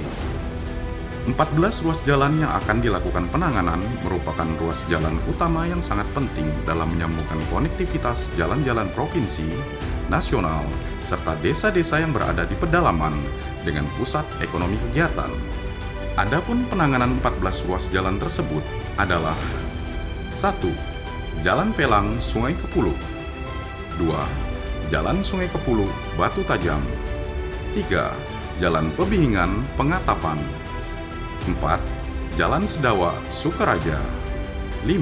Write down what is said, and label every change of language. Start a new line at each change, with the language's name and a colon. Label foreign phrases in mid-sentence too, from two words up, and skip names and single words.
Indonesian: 14 ruas jalan yang akan dilakukan penanganan merupakan ruas jalan utama yang sangat penting dalam menyambungkan konektivitas jalan-jalan provinsi, nasional, serta desa-desa yang berada di pedalaman dengan pusat ekonomi kegiatan. Adapun penanganan 14 ruas jalan tersebut adalah 1. Jalan Pelang Sungai Kepulu. 2. Jalan Sungai Kepulu Batu Tajam. 3. Jalan Pebihingan Pengatapan. 4. Jalan Sedawa Sukaraja. 5.